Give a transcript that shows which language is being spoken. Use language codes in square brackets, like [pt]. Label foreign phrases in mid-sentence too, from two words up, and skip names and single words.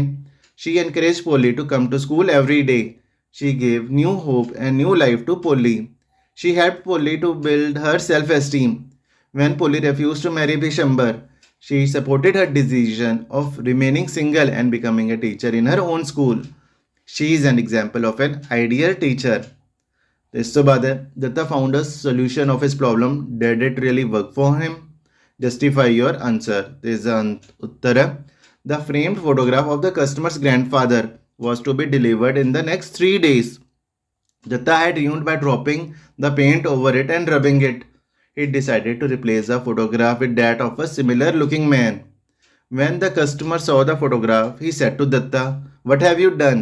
[en] She encouraged Polly to come to school every day. She gave new hope and new life to Polly. She helped Polly to build her self-esteem. When Polly refused to marry Bishambar, she supported her decision of remaining single and becoming a teacher in her own school. She is an example of an ideal teacher. [pa] ਇਸ ਤੋਂ ਬਾਅਦ [en] Datta found a solution of his problem. Did it really work for him? Justify your answer. [pa] ਇਸ ਦਾ ਉੱਤਰ ਹੈ [en] The framed photograph of the customer's grandfather was to be delivered in the next 3 days. Datta had ruined by dropping the paint over it and rubbing it. He decided to replace the photograph with that of a similar looking man. When the customer saw the photograph, he said to Datta, "What have you done?"